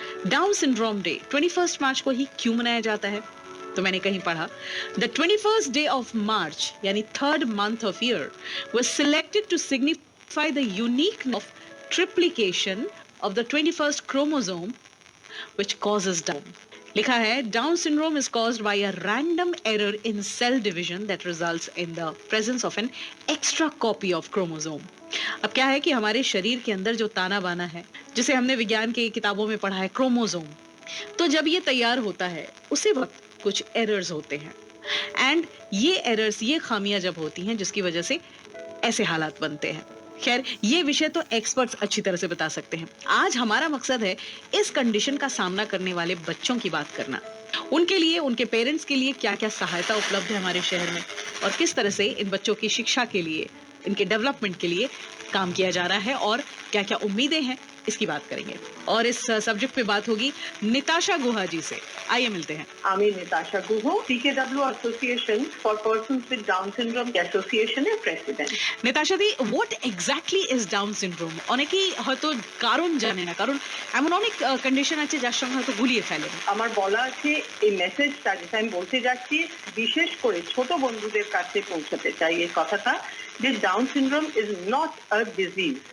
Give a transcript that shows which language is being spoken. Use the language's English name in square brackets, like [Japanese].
[English] Down syndrome day 21 March [Hindi] को ही क्यों मनाया जाता है? तो मैंने कहीं पढ़ा, [English] The 21st day of March यानी third month of year was selected to signify the unique of triplication of the 21st chromosome which causes Down. [Hindi] लिखा है, [English] Down syndrome is caused by a random error in cell division that results in the presence of an extra copy of chromosome. [Hindi] अब क्या है कि हमारे शरीर के अंदर जो ताना बाना है, जिसे हमने विज्ञान की किताबों में पढ़ा है क्रोमोसोम, तो जब ये तैयार होता है उसी वक्त कुछ एरर्स होते हैं, एंड ये एरर्स, ये खामियां जब होती हैं जिसकी वजह से ऐसे हालात बनते हैं। खैर, ये विषय तो एक्सपर्ट्स अच्छी तरह से बता सकते हैं। आज हमारा मकसद है इस कंडीशन का सामना करने वाले बच्चों की बात करना, उनके लिए, उनके पेरेंट्स के लिए क्या क्या सहायता उपलब्ध है हमारे शहर में, और किस तरह से इन बच्चों की शिक्षा के लिए, इनके डेवलपमेंट के लिए काम किया जा रहा है, और क्या क्या उम्मीदें हैं, इसकी बात करेंगे। और इस सब्जेक्ट पे बात होगी निताशा गुहा जी से। आइए मिलते हैं। [Bangla] আমি Nitasha Guha, CKW association for persons with down syndrome অ্যাসোসিয়েশনের president. নেতাশা the, [English] What exactly is down syndrome? [Bangla] অনেকেই হয়তো কারণ জানে না, কারণ এমন অনেক কন্ডিশন আছে যার সঙ্গে হয়তো গুলিয়ে ফেলে। আমার বলা আছে এই মেসেজটা যেটা আমি বলতে যাচ্ছি, বিশেষ করে ছোট বন্ধুদের কাছে পৌঁছাতে চাই এই কথাটা, যে [English] Down syndrome is not a disease.